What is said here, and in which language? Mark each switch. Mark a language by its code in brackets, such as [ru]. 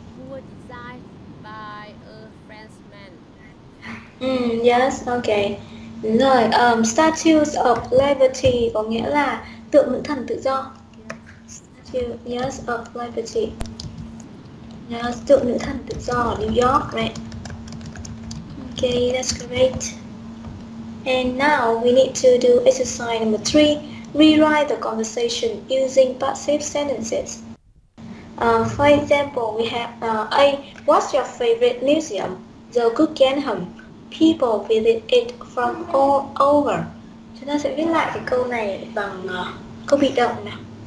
[en] Was designed by a Frenchman. Yes, okay. [vi] Đúng rồi, Statues of Liberty có nghĩa là tượng nữ thần tự do. [en] Yes. Statue, yes, of Liberty. Yes, [vi] tượng nữ thần tự do ở New York, [en] right? Okay, that's great. And now we need to do exercise number 3. Rewrite the conversation using passive sentences. For example, we have A. What's your favorite museum? The Guggenheim. People visit it from all over. [vi] Chúng ta sẽ viết lại cái câu này bằng câu bị động nào.